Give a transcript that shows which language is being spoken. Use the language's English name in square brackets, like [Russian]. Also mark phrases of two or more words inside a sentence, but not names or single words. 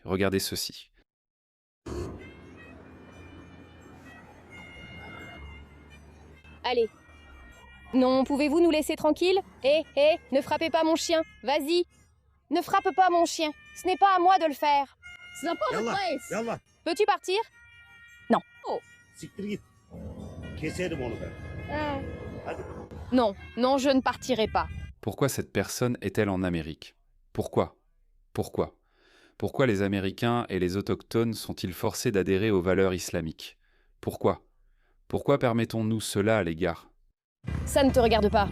[French] Regardez ceci. Allez. Non, pouvez-vous nous laisser tranquilles? Ne frappez pas mon chien. Vas-y. Ne frappe pas mon chien. Ce n'est pas à moi de le faire. [English] It's not public place. [French] Yallah. Peux-tu partir? Non. Oh. [Turkish] Siktir git. Keserim onu ben. Hadi. [French] Non, non, je ne partirai pas. Pourquoi cette personne est-elle en Amérique? Pourquoi? Pourquoi? Pourquoi les Américains et les autochtones sont-ils forcés d'adhérer aux valeurs islamiques? Pourquoi? Pourquoi permettons-nous cela, les gars? Ça ne te regarde pas.